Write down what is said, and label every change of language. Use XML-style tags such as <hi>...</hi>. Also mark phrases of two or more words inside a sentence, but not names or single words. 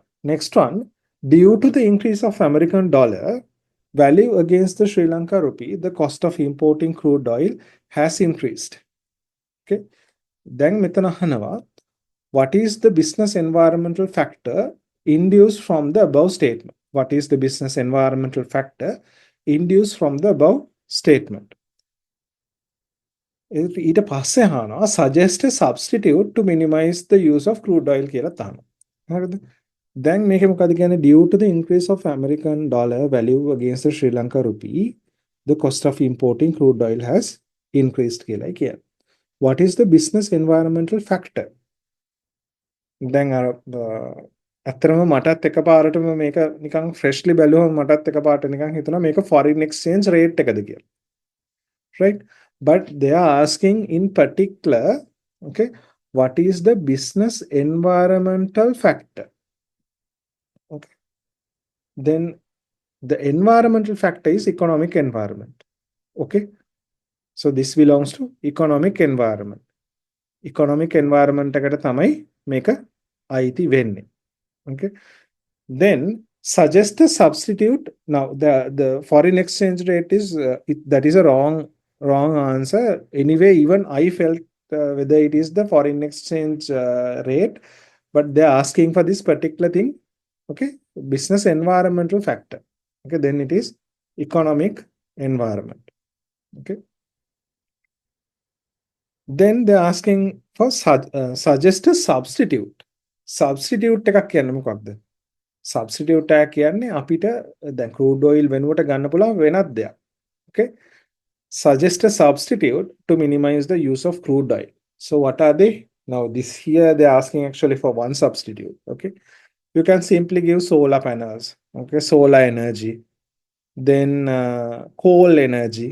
<en>Next one, due to the increase of American dollar value against the Sri Lanka rupee, the cost of importing crude oil has increased. Okay. Then Mitanahanava, what is the business environmental factor induced from the above statement? What is the business environmental factor induced from the above statement?</en> <si>ඊට පස්සේ අහනවා</si> <en>suggest a substitute to minimize the use of crude oil</en> <si>කියලා තහනවා. හරිද? දැන් මේක මොකද කියන්නේ</si> <en>due to the increase of American dollar value against the Sri Lanka rupee the cost of importing crude oil has increased</en> <si>කියලා කියන්නේ.</si> <en>What is the business environmental factor?</en> <si>දැන් අර ඇත්තටම මටත් එකපාරටම මේක නිකන් freshly බැලුවම මටත් එකපාරට නිකන් හිතුණා මේක</si> <en>foreign exchange rate</en> <si>එකද කියලා.</si> <en>Right? But they are asking in particular, okay, what is the business environmental factor? Okay. Then the environmental factor is economic environment. Okay. So this belongs to economic environment. Economic environment</en> <si>එකට තමයි මේක අයිති වෙන්නේ.</si> <en>Okay. Then suggest a substitute. Now the foreign exchange rate is that is a wrong answer. Anyway, even I felt whether it is the foreign exchange rate, but they're asking for this particular thing. Okay, business environmental factor. Okay, then it is economic environment. Okay. Then they're asking for suggest a substitute.</en> <si>Substitute එකක් කියන්නේ මොකක්ද? Substitute එක කියන්නේ අපිට දැන්</si> <en>crude oil</en> <si>වෙනුවට ගන්න පුළුවන් වෙනත් දෙයක්.</si> <en>Okay. Suggest a substitute to minimize the use of crude oil. So what are they? Now this here they're asking actually for one substitute. Okay. You can simply give solar panels. Okay. Solar energy. Then coal energy.</en>